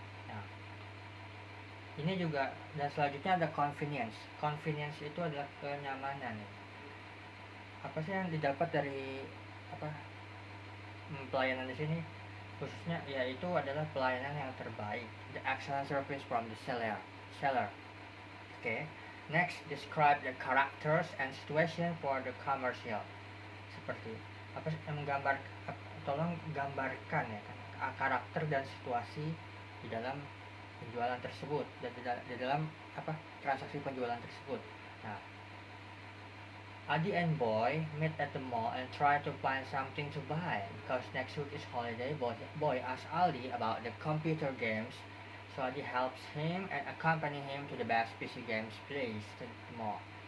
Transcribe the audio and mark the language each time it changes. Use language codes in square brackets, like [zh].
[id] Nah, ini juga, dan selanjutnya ada convenience. Convenience itu adalah kenyamanan. Apa sih yang didapat dari pelayanan di sini? Khususnya yaitu adalah pelayanan yang terbaik. [en] The excellent service from the seller. Okay. Next, describe the characters and situation for the commercial. [id] Seperti apa yang tolong gambarkan ya kan karakter dan situasi di dalam penjualan tersebut dan di dalam transaksi penjualan tersebut. [en] Nah, Adi and Boy meet at the mall and try to find something to buy because next week is holiday. Boy asks Aldi about the computer games, so Adi helps him and accompany him to the best PC games place to the mall.